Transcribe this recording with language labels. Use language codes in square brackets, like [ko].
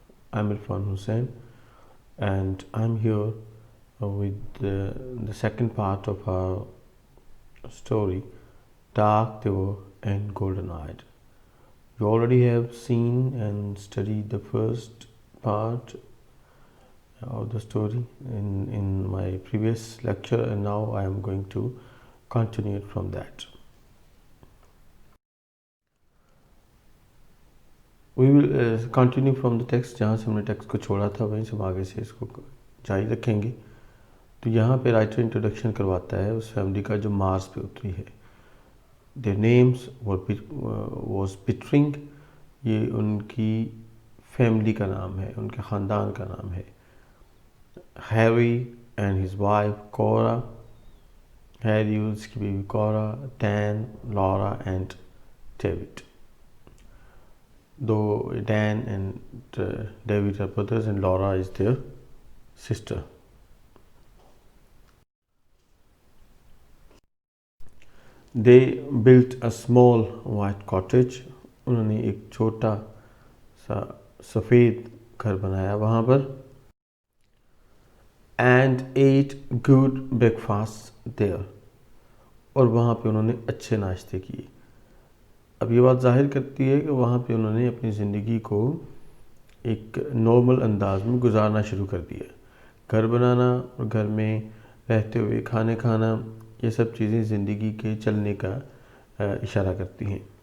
[en] I'm Irfan Hussain and I'm here with the second part of our story, Dark Devil and Golden Eyed. You already have seen and studied the first part of the story in my previous lecture, and now I am going to continue it from that. We will continue from the text [hi] जहाँ से हमने text को छोड़ा था वहीं से हम आगे से इसको जारी रखेंगे. तो यहाँ पे राइटर इंट्रोडक्शन करवाता है उस फैमिली का जो मार्स पे उतरी है. [en] their names was Pittering, [hi] ये उनकी फैमिली का नाम है, उनके ख़ानदान का नाम है. [en] Harry and his wife Cora, [hi] Harry उसकी बीवी कोरा, Dan, Laura and David. [en] Though Dan and David are brothers and Laura is their sister. They built a small white cottage. [hi] उन्होंने एक छोटा सा सफ़ेद घर बनाया वहाँ पर. [en] And ate good breakfast there. [hi] और वहाँ पे उन्होंने अच्छे नाश्ते किए. अब ये बात ज़ाहिर करती है कि वहाँ पे उन्होंने अपनी ज़िंदगी को एक नॉर्मल अंदाज में गुजारना शुरू कर दिया. घर बनाना और घर में रहते हुए खाने खाना, ये सब चीज़ें ज़िंदगी के चलने का इशारा करती हैं.